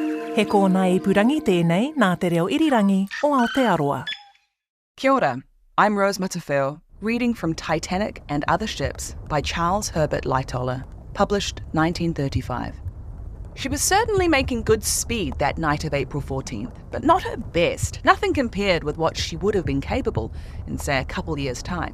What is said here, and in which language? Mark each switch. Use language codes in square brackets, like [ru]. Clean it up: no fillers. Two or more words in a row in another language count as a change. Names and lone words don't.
[mi] He kōna ipurangi tēnei nā te reo irirangi o Aotearoa. Kia ora, [en] I'm Rose Matafeo, reading from Titanic and Other Ships by Charles Herbert Lightoller, published 1935. She was certainly making good speed that night of April 14th, but not her best, nothing compared with what she would have been capable in, say, a couple years' time.